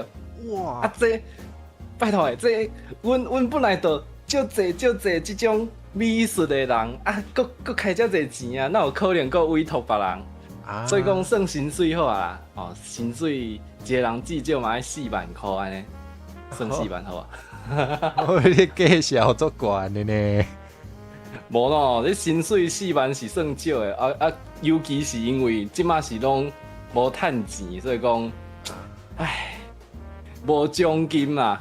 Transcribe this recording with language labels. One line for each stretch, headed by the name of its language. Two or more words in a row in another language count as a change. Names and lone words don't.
Min Nan Chinese: 哇！啊，這拜託誒，這阮本來就足濟即種美術的人，啊，佫開遮濟錢啊，哪有可能佫委託別人？啊，所以講算薪水好啊，哦，薪水一個人至少嘛愛4 萬塊安尼，算4萬好啊。我你介紹足懸的呢。无咯，你薪水4万是算少的，尤其是因为即马是拢无趁钱，所以讲，唉，无奖金嘛。